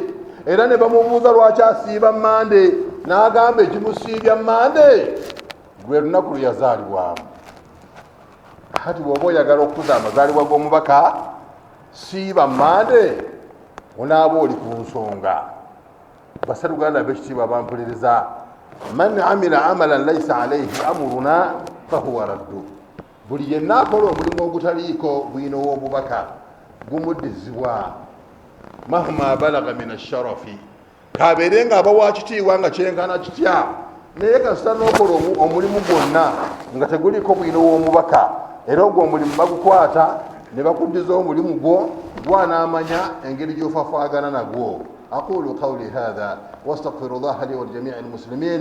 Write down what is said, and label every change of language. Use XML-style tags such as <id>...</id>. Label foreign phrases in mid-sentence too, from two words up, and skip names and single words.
<lg>era ne bamubuuza lwaki asiiba mande, n'agamba ekimusiibya mande lwe lunaku lwe yazaalibwamu. kati bw'oba oyagala okukuza amazaalibwa g'omubaka siiba mande, onaaba oli ku nsonga. basaluganda b'ekitiibwa bampuliriza,</lg> <ar>من عمل عملا ليس عليه أمرنا فهو رد.</ar> <lg>buli yenna akola omulimu ogutaliiko bwino w'obubaka gumuddizibwa.</lg> <ar>مهما بلغ من الشرف,</ar> <lg>kabeere nga aba wa kitiibwa nga kyenkana kitya, naye kasita n'okola omulimu gwonna nga teguliko bwino w'omubaka, era ogwo omulimu bagukwata ne bakuddiza omulimu gwo, gwanaamanya engeri gy'ofafaagana nagwo.</lg> <ar>أقول قولي هذا واستغفر الله لي ولجميع المسلمين.</ar>